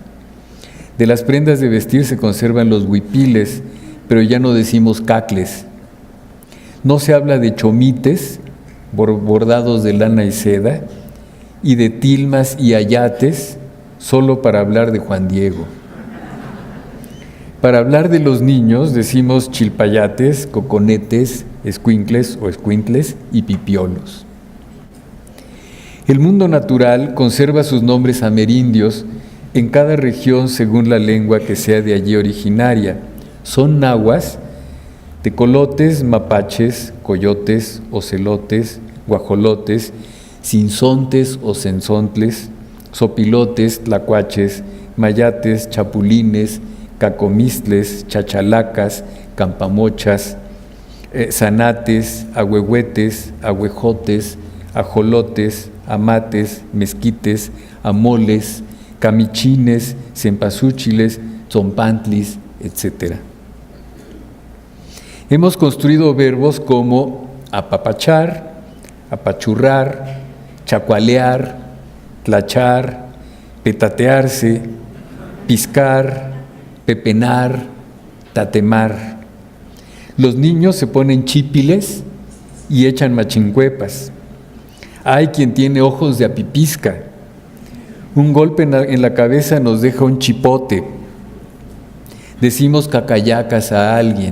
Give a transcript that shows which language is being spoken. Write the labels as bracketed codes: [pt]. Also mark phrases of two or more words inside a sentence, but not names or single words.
[es] De las prendas de vestir se conservan los huipiles, pero ya no decimos cacles. No se habla de chomites, bordados de lana y seda, y de tilmas y ayates, solo para hablar de Juan Diego. Para hablar de los niños decimos chilpayates, coconetes, escuincles o escuintles y pipiolos. El mundo natural conserva sus nombres amerindios en cada región según la lengua que sea de allí originaria. Son nahuas, tecolotes, mapaches, coyotes, ocelotes, guajolotes, sinsontes o sensontles, sopilotes, tlacuaches, mayates, chapulines, cacomistles, chachalacas, campamochas, zanates, ahuehuetes, ahuejotes, ajolotes, amates, mezquites, amoles, camichines, cempasúchiles, zompantlis, etc. Hemos construido verbos como apapachar, apachurrar, chacualear, tlachar, petatearse, piscar, pepenar, tatemar. Los niños se ponen chípiles y echan machincuepas. Hay quien tiene ojos de apipisca. Un golpe en la cabeza nos deja un chipote. Decimos cacayacas a alguien.